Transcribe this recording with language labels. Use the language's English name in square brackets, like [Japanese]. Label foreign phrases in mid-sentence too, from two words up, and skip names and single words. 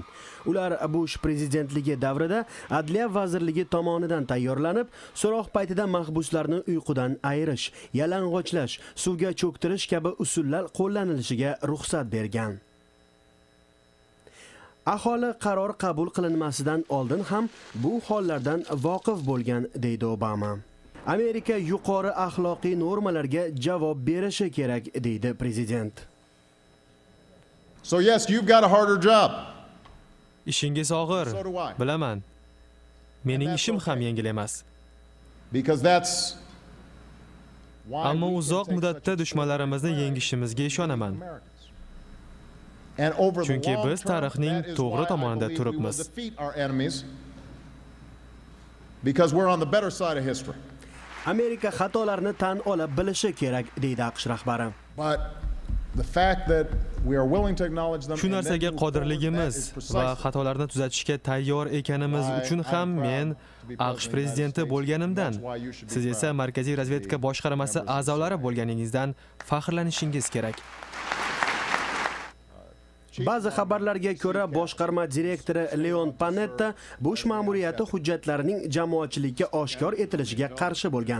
[Uzbek] Ular Bush prezidentligi davrida Adliya vazirligi tomonidan tayyorlanib, so'roq paytida mahbuslarni uyqudan ayirish, yalang'ochlash, suvga cho'ktirish kabi usullar qo'llanilishiga ruxsat bergan. Aholi qaror qabul qilinmasidan oldin ham bu hollardan voqif bo'lgan, deydi Obama. Amerika yuqori axloqiy normalarga javob berishi kerak, deydi prezident. [English] So yes, you've got a harder job. [Uzbek] Ishingiz og'ir, bilaman. Mening ishim ham yengil emas. [English] Because that's [Uzbek] Ammo uzoq muddatda dushmanlarimizni yengishimizga ishonaman. Chunki biz tarixning to'g'ri tomonida turibmiz. [English] Because we're on the better side of history. [Uzbek] Amerika xatolarni tan ola bilishi kerak, deydi AQSh rahbari. [English] But the fact that we are willing to acknowledge them. [Uzbek] Shu narsaga qodirligimiz va xatolarni tuzatishga tayyor ekanimiz uchun ham men AQSh prezidenti bo'lganimdan, siz esa Markaziy razvedka boshqarmasi a'zolari bo'lganingizdan faxrlanishingiz kerak. Ba'zi xabarlarga ko'ra, boshqarma direktori Leon Panetta Bush ma'muriyati hujjatlarining jamoatchilikka oshkor etilishiga qarshi bo'lgan.